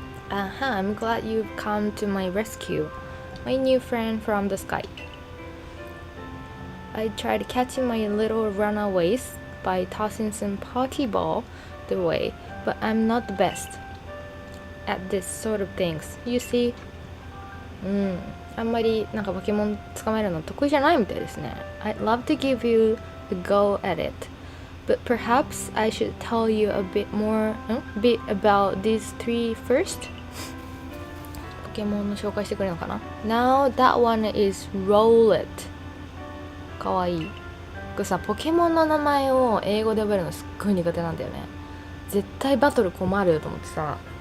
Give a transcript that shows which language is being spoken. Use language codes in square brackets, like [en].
[en] I'm glad you've come to my rescue, my new friend from the sky. I tried catching my little runaways by tossing some Pokeball their way, but I'm not the best at this sort of things. You see? [ja] あんまりなんかポケモン捕まえるの得意じゃないみたいですね。 [en] I'd love to give you a go at it, but perhaps I should tell you a bit about these three first. [ja] ポケモンの紹介してくれるのかな。 [en] Now that one is Rowlet. [ja] かわいい。これさ、ポケモンの名前を英語で覚えるのすっごい苦手なんだよね。絶対バトル困ると思ってさ。